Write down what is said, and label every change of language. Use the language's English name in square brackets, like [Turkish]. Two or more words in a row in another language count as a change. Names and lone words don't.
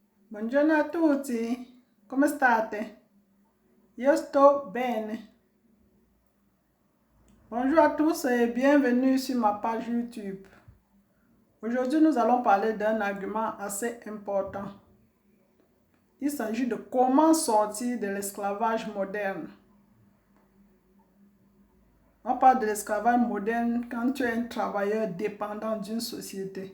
[Italian] Buongiorno a tutti, come state? Io sto bene. [French] Bonjour à tous et bienvenue sur ma page YouTube. Aujourd'hui, nous allons parler d'un argument assez important. Il s'agit de comment sortir de l'esclavage moderne. On parle de l'esclavage moderne quand tu es un travailleur dépendant d'une société.